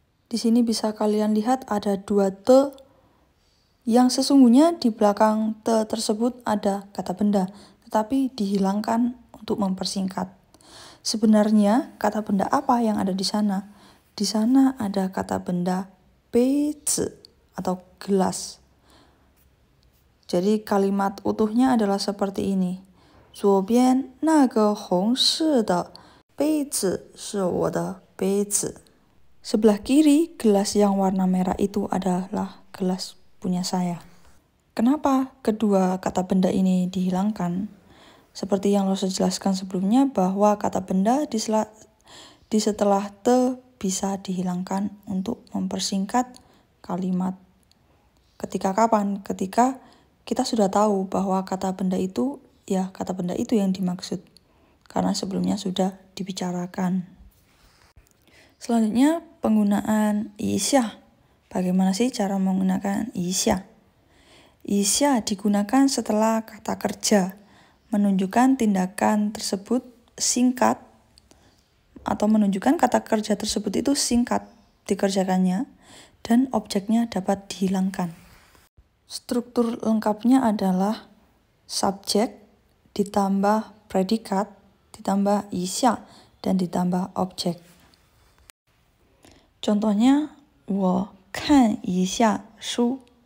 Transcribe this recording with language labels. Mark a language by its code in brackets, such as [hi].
[id] Di sini bisa kalian lihat ada 2 te yang sesungguhnya di belakang te tersebut ada kata benda, tetapi dihilangkan untuk mempersingkat. Sebenarnya kata benda apa yang ada di sana? Di sana ada kata benda beizi atau gelas. Jadi kalimat utuhnya adalah seperti ini. [zh] 左边那个红色的杯子是我的杯子. [id] Sebelah kiri, gelas yang warna merah itu adalah gelas punya saya. Kenapa kedua kata benda ini dihilangkan? Seperti yang Lause jelaskan sebelumnya bahwa kata benda di setelah te bisa dihilangkan untuk mempersingkat kalimat. Ketika kapan? Ketika kita sudah tahu bahwa kata benda itu yang dimaksud. Karena sebelumnya sudah dibicarakan. Selanjutnya penggunaan isya. Bagaimana sih cara menggunakan isya? Isya digunakan setelah kata kerja, menunjukkan tindakan tersebut singkat atau menunjukkan kata kerja tersebut itu singkat dikerjakannya dan objeknya dapat dihilangkan. Struktur lengkapnya adalah subjek ditambah predikat ditambah isya dan ditambah objek. Contohnya, [zh] 我看一下书.